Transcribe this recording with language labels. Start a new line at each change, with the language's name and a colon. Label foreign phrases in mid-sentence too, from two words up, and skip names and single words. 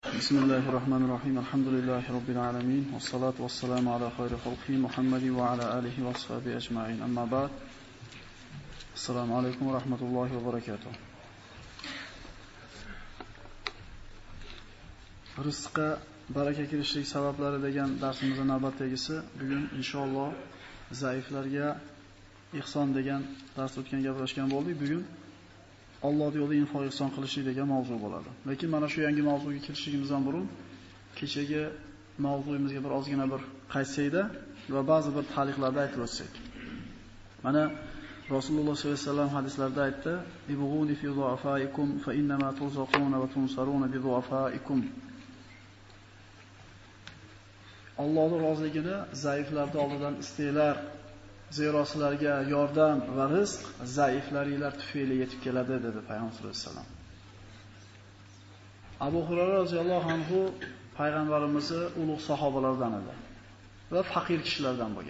Arabic: بسم الله الرحمن الرحيم. الحمد لله رب العالمين. والصلاة والسلام على خير خلق محمد وعلى آله وصحبه أجمعين. أما بعد. السلام عليكم ورحمة الله وبركاته.
Uzbek: Rizqqa baraka kirishlik sabablari degan darsimizning navbatdagisi bugun inshaalloh zaiflarga ihson degan dars o'tgan gaplashgan bo'ldik. Bugun Alloh yo'lida info ihson qilishlik degan mavzu bo'ladi. Lekin mana shu yangi mavzuga kirishligimizdan burun kechagi mavzuyimizga bir ozgina bir qaytsayda va ba'zi bir ta'liqlarda aytib o'tsak. Mana Rasululloh sollallohu alayhi vasallam hadislarda aytdi:
Arabic: "ابغوني في ضعفائكم فإنما ترزقون وتنصرون بضعفائكم."
Uzbek: Allohning roziligini zaiflarning oldidan istanglar. Zero sizlarga yordam va rizq zaiflaringlar tufayli yetib keladi dedi Payg'ambar sollallohu alayhi vasallam. Abu Hurayra roziyallohu anhu payg'ambarimizning ulug' sahobalaridan edi va faqir kishilardan bo'lgan.